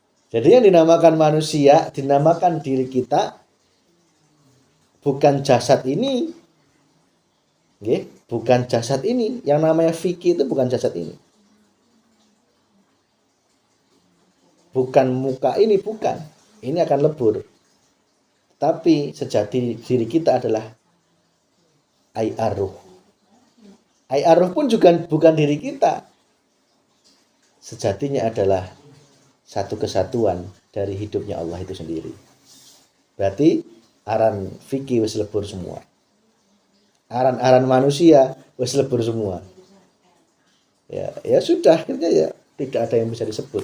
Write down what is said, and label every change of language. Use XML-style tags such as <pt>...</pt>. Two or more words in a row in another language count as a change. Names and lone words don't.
<id>Jadi yang dinamakan manusia, dinamakan diri kita bukan jasad ini. Nggih, bukan jasad ini. Yang namanya fikih itu bukan jasad ini. Bukan muka ini, bukan. Ini akan lebur. Tapi sejati diri kita adalah ai-arruh. Ai-arruh pun juga bukan diri kita. Sejatinya adalah satu kesatuan dari hidupnya Allah itu sendiri. Berarti aran fikih</id> <jv>wis lebur</jv> <id>semua. Aran-aran manusia</id> <jv>wis lebur</jv> <id>semua. Ya sudah, akhirnya ya tidak ada yang bisa disebut.</id>